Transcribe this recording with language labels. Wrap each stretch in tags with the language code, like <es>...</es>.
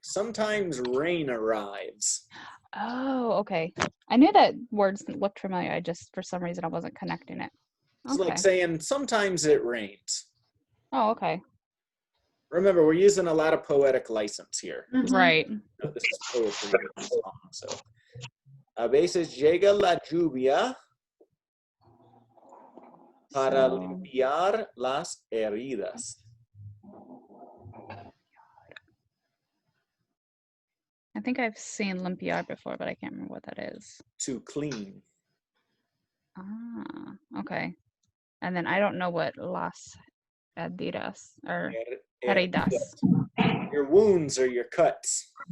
<en>Sometimes rain arrives. Oh, okay. I knew that words looked familiar. I just, for some reason, I wasn't connecting it. It's Okay. like saying sometimes it rains. Oh, okay. Remember, we're using a lot of poetic license here. Mm-hmm. Right. No, this is poetry in the song.</en> <es>So, a veces llega la lluvia para limpiar las heridas.</es> <en>I think I've seen limpiar before, but I can't remember what that is. To clean. Ah, okay. And then I don't know what las heridas or heridas. Your wounds or your cuts.</en>